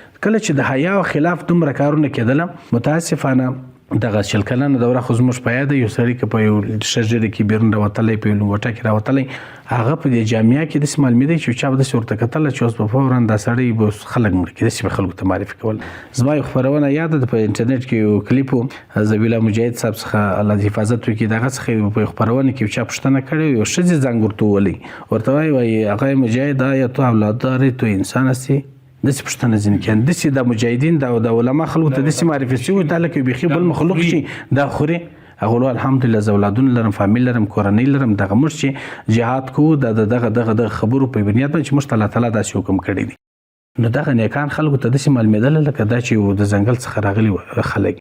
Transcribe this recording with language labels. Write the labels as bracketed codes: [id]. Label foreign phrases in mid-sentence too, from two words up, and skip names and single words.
[ps] کله چې د حیا خلاف دومره کارونه کېدل، متاسفانه دغه شل کلنه دوره خو زموږ په یاد یو سړی که په یو شجرې کې بیرون راوتلی، په یو لوټه کې راوتلی، هغه په دې جامعه کې داسې معلومېدی چې چا به داسې ورته کتله چې اوس به فورا دا سړی به خلک مړه کړي، داسې به خلکو ته معرفي کول. زما یو خپرونه یاد ده په انټرنیټ کې یو کلیپ و، زبیله مجاهد صاحب څخه الله دې حفاظت وکړي، د هغه څخه په خپرونه کې چا پوښتنه کړې، یو ښځې زنګ ورته ووهلی، ورته وایي هغه مجاهد [fa] آیا تو اولاد داری، تو انسان هستی؟ [ps] داسې پوښتنه ځینې کوي. داسې د مجاهدین د علما خلکو ته داسې معرفي شوي دا لکه بیخي بل مخلوق چې دا خوري. هغه وایي الحمدلله زه اولادونه لرم، فامیل لرم، کورنۍ لرم، دغه موږ چې جهاد کوو دغه خبرو په بنیاد باندې چې موږ ته الله تعالی داسې حکم کړی دی. نو دغه نیکان خلکو ته داسې معلومېدل لکه دا چې د ځنګل څخه راغلي خلک.